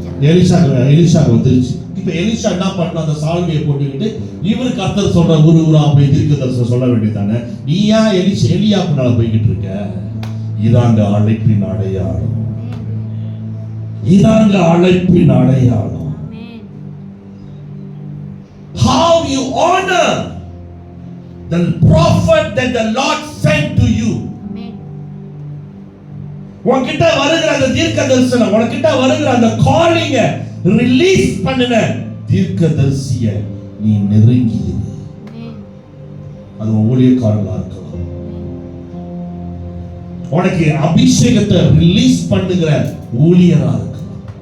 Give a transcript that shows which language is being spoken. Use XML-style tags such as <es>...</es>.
<ta>எலிசாக்கு வந்துருச்சு. இப்ப எலிசா என்ன பண்ண? அந்த சால்வையை போட்டுக்கிட்டு இவரு கர்த்தர் சொல்ற ஊரா போய் தீர்க்கதரிசனம் சொல்ல வேண்டியதானே? நீ ஏன் எலியா பின்னால போய்கிட்டு இருக்க? இதாங்க அழைப்பின் அடையாளம், இதாங்க அழைப்பின் அடையாளம்.</ta> <en>How you honor the prophet that the Lord sent to you.</en> <ta>உன்கிட்ட வருகிற அந்த தீர்க்க தரிசனம், உன்கிட்ட வருகிற அந்த காலிங்க ரிலீஸ் பண்ணின தீர்க்கதரிசிய நீ நெருங்கி. அது ஊழியக்காரங்களா இருக்கலாம், உனக்கு அபிஷேகத்தை ரிலீஸ் பண்ணுகிற ஊழியரா இருக்கலாம்.</ta>